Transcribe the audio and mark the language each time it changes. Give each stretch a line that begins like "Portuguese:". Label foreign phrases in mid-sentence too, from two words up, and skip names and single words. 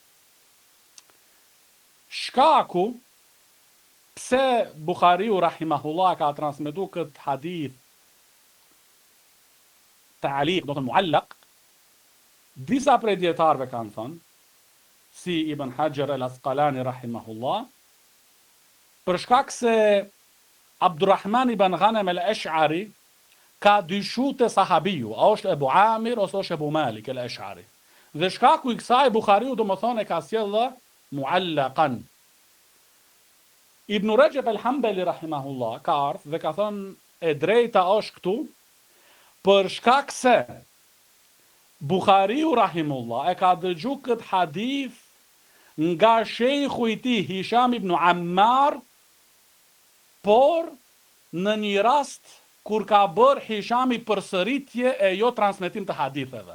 Albanian: Shkaku pse Buhariu rahimahullah ka transmetuar këtë hadith ta'liq, do të mu'allaq, disa prej dietarëve kanë thënë, si Ibn Hajar al-Asqalani rahimahullah, për shkak se Abdurrahman ibn Ghanem al-Ash'ari ka dyshu te sahabiu, a është Ebu Amir ose është Ebu Malik al-Ash'ari. Dhe shkaku i kësaj Buhariu domethënë e ka sjellë muallaqan. Ibn Rajab al-Hanbali rahimahullah ka ardhur dhe ka thënë e drejta është këtu për shkak se Buhariu rahimullah e ka dëgju këtë hadith nga shejhu i tij Hisham ibn Ammar, por në një rast kur ka bërë Hishami përsëritje e jo transmetim të haditheve.